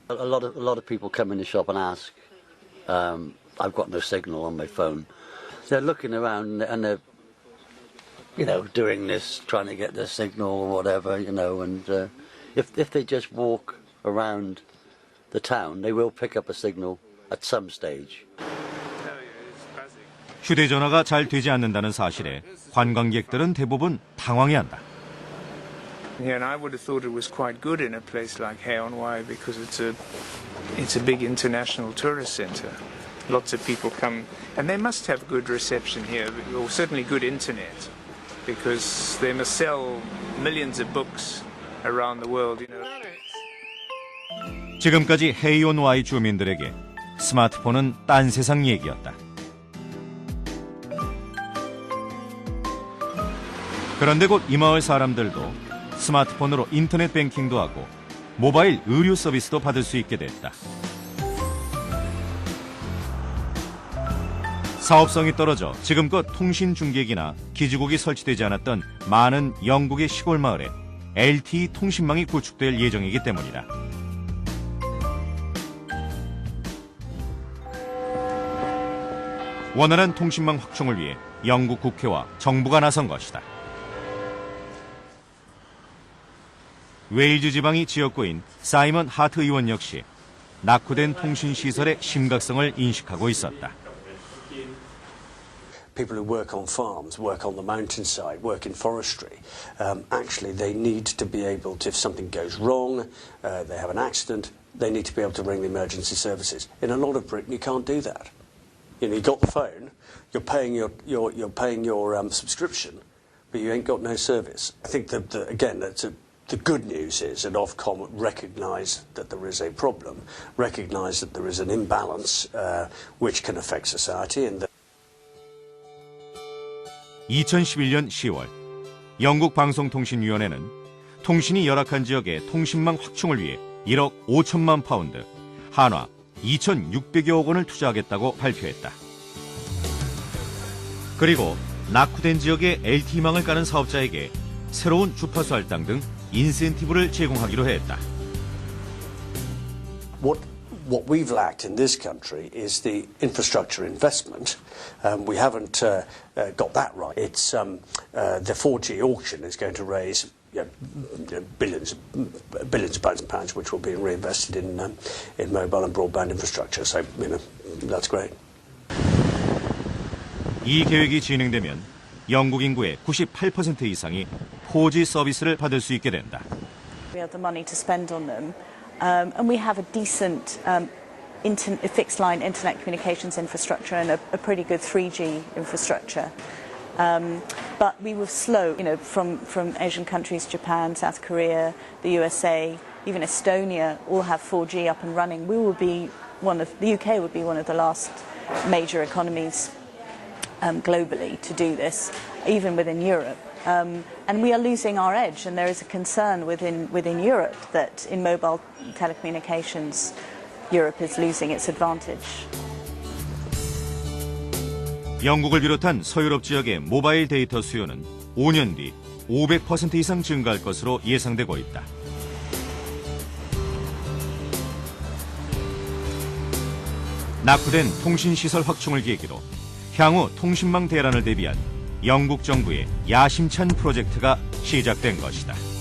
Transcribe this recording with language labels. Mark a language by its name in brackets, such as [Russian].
[English] A lot of people come in the shop and ask, I've got no signal on my phone. They're looking around and they're, doing this, trying to get the signal or whatever, and if they just walk around the town, they will pick up a signal at some stage. [Korean] 휴대전화가 잘 되지 않는다는 사실에 관광객들은 대부분 당황해한다. [English] Yeah, and I would have thought it was quite good in a place like Hay-on-Wye because it's a big international tourist center. Lots of people come, and they must have good reception here, or certainly good internet, because they must sell millions of books around the world. [Korean] 지금까지 헤이온-와이 주민들에게 스마트폰은 딴 세상 얘기였다. 그런데 곧 이 마을 사람들도 스마트폰으로 인터넷 뱅킹도 하고 모바일 의류 서비스도 받을 수 있게 됐다. 사업성이 떨어져 지금껏 통신 중계기나 기지국이 설치되지 않았던 많은 영국의 시골 마을에 LTE 통신망이 구축될 예정이기 때문이다. 원활한 통신망 확충을 위해 영국 국회와 정부가 나선 것이다. 웨일즈 지방이 지역구인 사이먼 하트 의원 역시 낙후된 통신시설의 심각성을 인식하고 있었다. [English] People who work on farms, work on the mountainside, work in forestry, actually they need to be able to, if something goes wrong, they have an accident, they need to be able to ring the emergency services. In a lot of Britain, you can't do that. You've got the phone, you're paying your subscription, but you ain't got no service. I think that again, that's The good news is that Ofcom recognise that there is a problem, recognise that there is an imbalance which can affect society, and that [Korean] 2011년 10월 영국 방송통신위원회는 통신이 열악한 지역의 통신망 확충을 위해 1억 5천만 파운드, 한화 2,600여억 원을 투자하겠다고 발표했다. 그리고 낙후된 지역의 LTE망을 까는 사업자에게 새로운 주파수 할당 등 인센티브를 제공하기로 했다. [English] What we've lacked in this country is the infrastructure investment. We haven't got that right. It's the 4G auction is going to raise billions of pounds, which will be reinvested in mobile and broadband infrastructure. So that's great. [Korean] 이 계획이 진행되면 영국 인구의 98% 이상이 4G 서비스를 받을 수 있게 된다. [English] We have the money to spend on them. And we have a decent fixed line internet communications infrastructure and a pretty good 3G infrastructure. But we were slow, from Asian countries, Japan, South Korea, the USA, even Estonia, all have 4G up and running. The UK would be one of the last major economies globally to do this, even within Europe. And we are losing our edge, and there is a concern within Europe that in mobile telecommunications, Europe is losing its advantage. [Korean] 영국을 비롯한 서유럽 지역의 모바일 데이터 수요는 5년 뒤 500% 이상 증가할 것으로 예상되고 있다. 낙후된 통신시설 확충을 계기로 향후 통신망 대란을 대비한 영국 정부의 야심찬 프로젝트가 시작된 것이다.